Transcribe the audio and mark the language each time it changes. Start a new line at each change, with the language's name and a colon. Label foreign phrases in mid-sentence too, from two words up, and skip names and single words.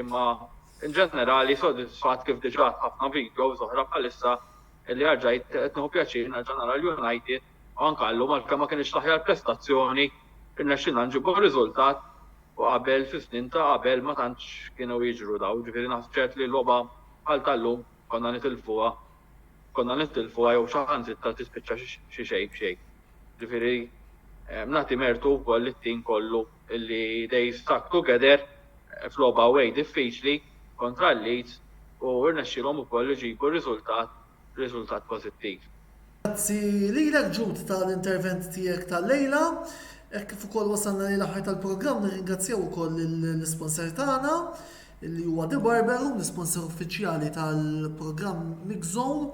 Maltese: Imma in ġenerali sodisfatt kif diġà ħafna videos oħra bħalissa li ħarġajt qed nieħu pjaċir nerġa' nara l-United u anke llum għalkemm ma kienx l-aħjar prestazzjoni irnexxilna nġibu riżultat u qabel fi snin ta' qabel ma tantx kienu jiġru daw. Ġifieri naħseb ċert li l-logħba bħal tal-lum konna nitilfuha jew xi ħansitra tispiċċa xi xejn b'xejn. Ġifieri nagħti mertu wkoll it-tim kollu illi
English: they stuck together
Maltese: f'logħba away diffiċli kontra l-Leeds u rnexxilhom ukoll iġibu riżultat pożittiv. Grazzi lilek Ġud tal-intervent tiegħek tal-lejla. Kif ukoll wasalna lil aħħar tal-programm nirringrazzjaw ukoll l-isponsor tagħna illi huwa The Barber u l-sponsor uffiċjali tal-programm Mix Zone.